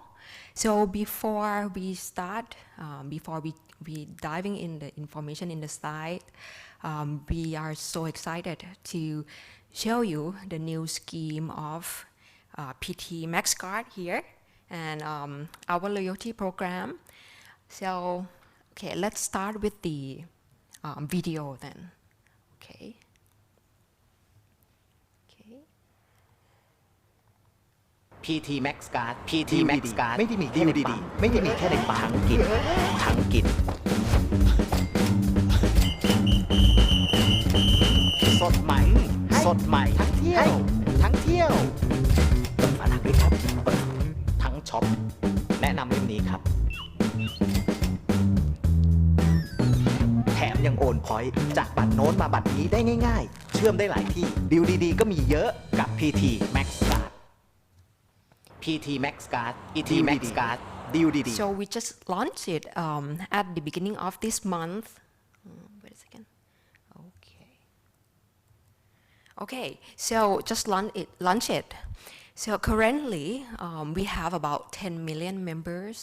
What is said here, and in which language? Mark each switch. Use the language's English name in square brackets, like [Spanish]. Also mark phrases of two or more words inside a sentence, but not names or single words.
[English] So before we start, before we diving in the information in the slide, we are so excited to show you the new scheme of PT Max Card here and our loyalty program. So, okay, let's start with the video then. Okay. [Thai] PT Max Card PT Max Card ไม่ได้มีแค่ในปั๊มไม่ได้มีแค่ในปั๊มทั้งกิน สดใหม่ทั้งเที่ยวฝรั่งด้วยครับทั้งช็อปแนะนำเล่มนี้ครับแถมยังโอนพอยต์จากบัตรโน้นมาบัตรนี้ได้ง่ายๆเชื่อมได้หลายที่ดีลดีๆก็มีเยอะกับ PT Max Card PT Max Card PT Max Card ดีลดีๆ [English] So we just launched it at the beginning of this month. Wait a second. Okay. So just launch it. So currently we have about 10 million members.